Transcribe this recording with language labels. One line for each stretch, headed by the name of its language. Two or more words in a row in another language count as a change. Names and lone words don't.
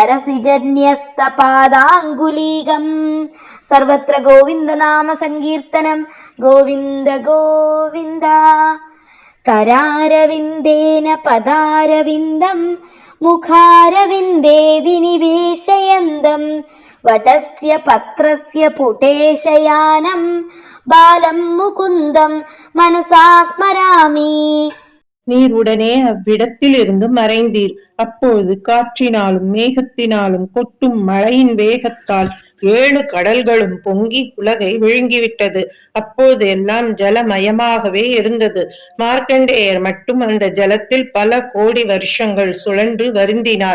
Sanskrit: सरसिजन्यस्तपादाङ्गुलीगम् सर्वत्र गोविन्दनाम सङ्कीर्तनं गोविन्द गोविन्द करारविन्देन पदारविन्दं मुखारविन्दे विनिवेशयन्दं वटस्य पत्रस्य पुटे शयानं बालं मुकुन्दं मनसा स्मरामि.
Tamil: நீர் உடனே அவ்விடத்திலிருந்து மறைந்தீர். அப்பொழுது காற்றினாலும் மேகத்தினாலும் கொட்டும் மழையின் வேகத்தால் 7 கடல்களும் பொங்கி உலகை விழுங்கிவிட்டது. அப்போது எல்லாம் ஜலமயமாகவே இருந்தது. மார்க்கண்டேயர் மட்டும் அந்த ஜலத்தில் பல கோடி வருஷங்கள் சுழன்று வருந்தினார்.